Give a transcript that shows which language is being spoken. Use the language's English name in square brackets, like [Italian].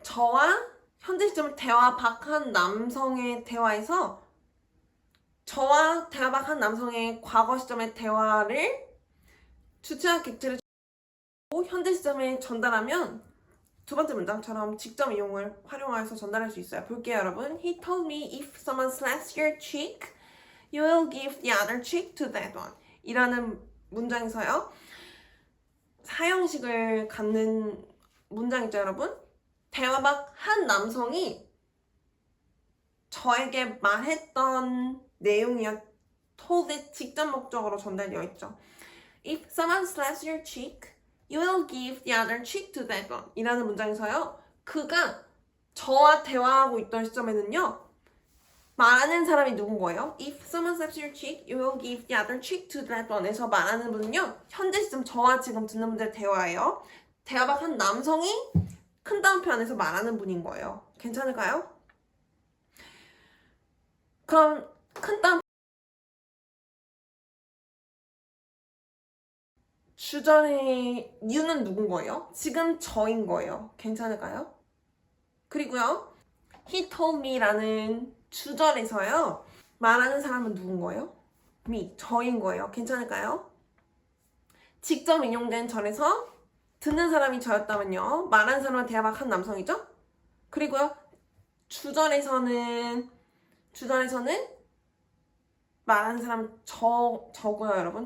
[Korean] 저와 현재 시점을 대화박 한 남성의 대화에서 저와 대화박 한 남성의 과거 시점의 대화를 주체와 객체를 현재 시점에 전달하면 두 번째 문장처럼 직접 이용을 활용해서 전달할 수 있어요. 볼게요, 여러분. [English] He told me if someone slaps your cheek, you will give the other cheek to that one. [Korean] 이라는 문장에서요. 사형식을 갖는 문장 있죠, 여러분? 대화박 한 남성이 저에게 말했던 내용이요. told의 직접 목적으로 전달되어 있죠. [English] If someone slaps your cheek, you will give the other cheek to that one. [Korean] 이라는 문장에서요. 그가 저와 대화하고 있던 시점에는요. 말하는 사람이 누군 거예요? [English] If someone slaps your cheek, you will give the other cheek to that one. [Korean] 에서 말하는 분은요. 현재 시점 저와 지금 듣는 분들의 대화예요. 대화박 한 남성이 큰 따옴표 안에서 말하는 분인 거예요. 괜찮을까요? 그럼 큰 따옴표 주절의 you는 누군 거예요? 지금 저인 거예요. 괜찮을까요? 그리고요. [English] He told me [Korean] 라는 주절에서요. 말하는 사람은 누군 거예요? me, 저인 거예요. 괜찮을까요? 직접 인용된 절에서 듣는 사람이 저였다면요. 말하는 사람은 대화박 한 남성이죠? 그리고요. 주절에서는 말하는 사람은 저고요, 여러분.